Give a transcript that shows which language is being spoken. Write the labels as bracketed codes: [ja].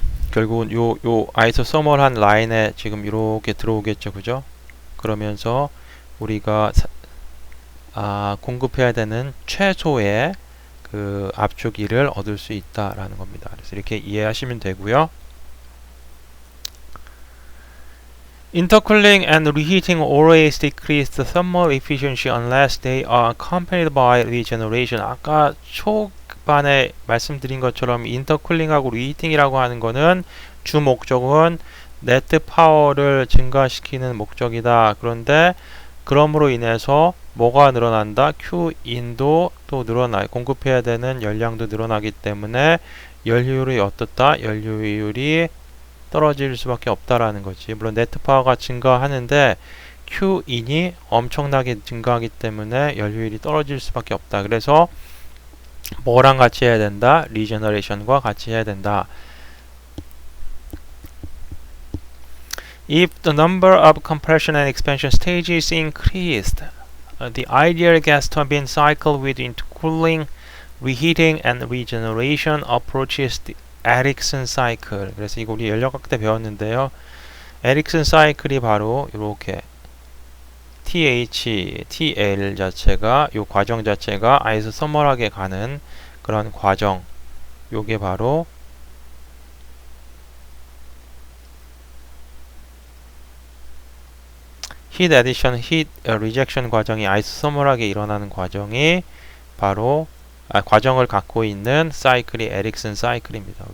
[ko] 결국은 요 아이소서멀한 라인에 지금 이렇게 들어오겠죠. 그죠? 그러면서 우리가 공급해야 되는 최소의 그 압축기를 얻을 수 있다라는 겁니다. 그래서 이렇게 이해하시면 되고요. [en] Intercooling and reheating always decrease the thermal efficiency unless they are accompanied by regeneration. [ko] 아까 초반에 말씀드린 것처럼 인터쿨링하고 리히팅이라고 하는 거는 주 목적은 네트 파워를 증가시키는 목적이다. 그런데 그럼으로 인해서 뭐가 늘어난다? Q인도 또 공급해야 되는 열량도 늘어나기 때문에 연료율이 어떻다? 연료율이 떨어질 수밖에 없다라는 거지. 물론 네트 파워가 증가하는데 Q인이 엄청나게 증가하기 때문에 연료율이 떨어질 수밖에 없다. 그래서 뭐랑 같이 해야 된다? 리제너레이션과 같이 해야 된다. [en] If the number of compression and expansion stages increased, the ideal gas turbine cycle with intercooling, reheating, and regeneration approaches the 에릭슨 사이클. [ko] 그래서 이거 우리 연력학 때 배웠는데요. 에릭슨 사이클이 바로 이렇게 TL 자체가 요 과정 자체가 아이소서멀하게 가는 그런 과정. 요게 바로 히트 에디션, 히트 리젝션 과정이 아이소서멀하게 일어나는 과정이 바로 과정을 갖고 있는 사이클이 에릭슨 사이클입니다.